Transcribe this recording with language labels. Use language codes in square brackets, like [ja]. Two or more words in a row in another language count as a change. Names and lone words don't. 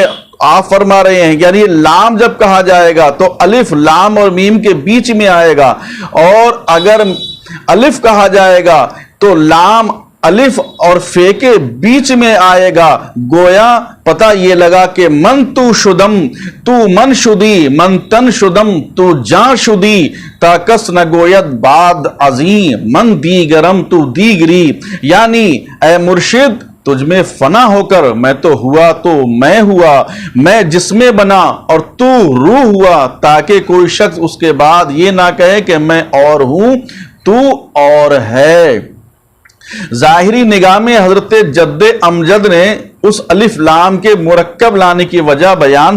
[ur] آپ فرما رہے ہیں یعنی لام جب کہا جائے گا تو الف لام اور میم کے بیچ میں آئے گا، اور اگر الف کہا جائے گا تو لام الف اور فے کے بیچ میں آئے گا۔ گویا پتہ یہ لگا کہ [fa] من تو شدم تو من شدی، من تن شدم تو جان شدی، تا کس نہ گوید بعد عظیم من دیگرم تو دیگری، [ur] یعنی اے مرشد تجھ میں فنا ہو کر میں تو ہوا تو میں ہوا، میں جس میں بنا اور تو روح ہوا، تاکہ کوئی شخص اس کے بعد یہ نہ کہے کہ میں اور ہوں تو اور ہے۔ ظاہری نگاہ میں حضرت جد امجد نے اس الف لام کے مرکب لانے کی وجہ بیان